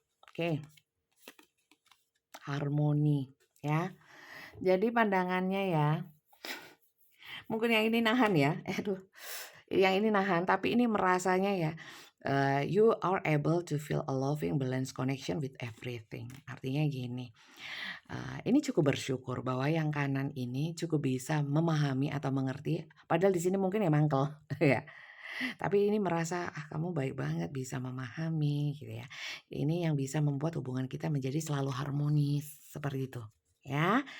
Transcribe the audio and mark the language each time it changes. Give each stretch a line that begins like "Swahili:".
Indonesian: Oke. Harmoni ya. Jadi pandangannya ya. Mungkin yang ini nahan ya. Aduh. Yang ini nahan tapi ini merasanya ya.
English: You are able to feel a loving balance connection with everything.
Indonesian: Artinya gini. Ini cukup bersyukur bahwa yang kanan ini cukup bisa memahami atau mengerti. Padahal di sini mungkin ya mangkel ya. Tapi ini merasa kamu baik banget bisa memahami gitu ya. Ini yang bisa membuat hubungan kita menjadi selalu harmonis seperti itu ya.